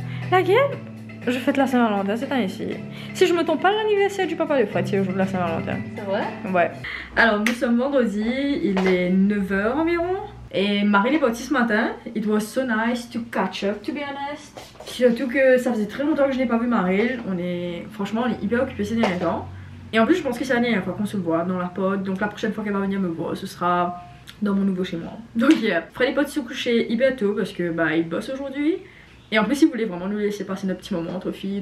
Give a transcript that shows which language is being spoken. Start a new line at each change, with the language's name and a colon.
French: Laquelle? Je fête la Saint-Valentin cette année-ci. Si je me trompe pas, l'anniversaire du papa de Fred, c'est le jour de la Saint-Valentin. C'est vrai? Ouais. Alors, nous sommes vendredi, il est 9 h environ. Et Marie est partie ce matin.
English: It was so nice to catch up, to be honest.
French: Surtout que ça faisait très longtemps que je n'ai pas vu Marie. Franchement, on est hyper occupés ces derniers temps. Et en plus, je pense que c'est la dernière fois qu'on se voit dans la pod. Donc, la prochaine fois qu'elle va venir me voir, ce sera dans mon nouveau chez moi. Donc, yeah. Fred est parti se coucher hyper tôt parce que bah, il bosse aujourd'hui. Et en plus il voulait vraiment nous laisser passer notre petit moment entre filles.